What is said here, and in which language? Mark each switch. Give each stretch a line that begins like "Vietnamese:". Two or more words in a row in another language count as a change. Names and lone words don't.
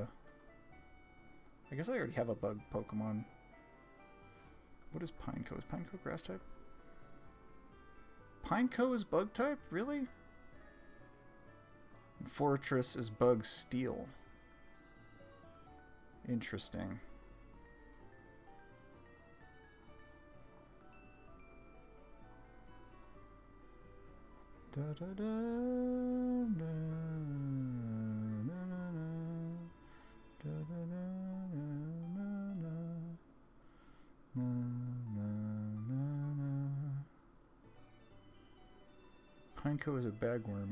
English: I guess I already have a bug Pokemon. What is Pineco? Is Pineco grass type? Pineco is bug type? Really? And Fortress is bug steel. Interesting. Da da da da na na na da da da na na na na na na. Pineco is a bagworm.